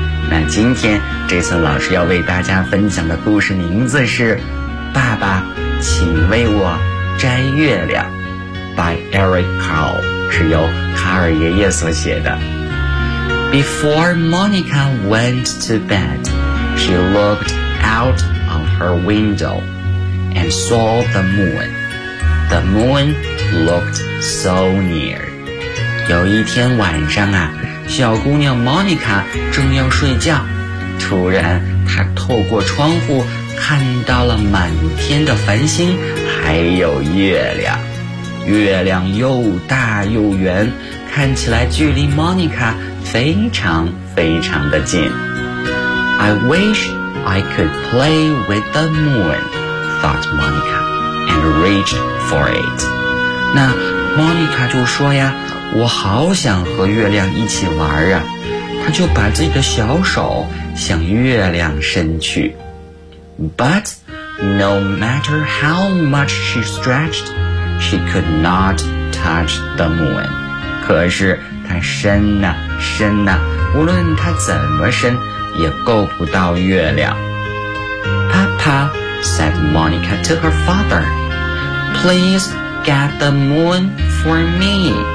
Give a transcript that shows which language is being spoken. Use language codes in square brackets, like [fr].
[zh] 那今天 Jason 老师要为大家分享的故事名字是爸爸请为我摘月亮 [en] by Eric Carle. [zh] 是由卡尔爷爷所写的。 [en] Before Monica went to bed, she looked out of her window and saw the moon. The moon looked so near. [zh] 有一天晚上啊，小姑娘 Monica 正要睡觉，突然她透过窗户看到了满天的繁星，还有月亮。月亮又大又圆，看起来距离 Monica 非常非常的近。 [en] I wish I could play with the moon, thought Monica, and reached for it. [zh] 那 Monica 就说呀，我好想和月亮一起玩啊。她就把自己的小手向月亮伸去。 [en] But no matter how much she stretched, she could not touch the moon. [zh] 可是她伸啊伸啊，无论她怎么伸也够不到月亮。 [en] Papa, said Monica to her father, please get the moon for me.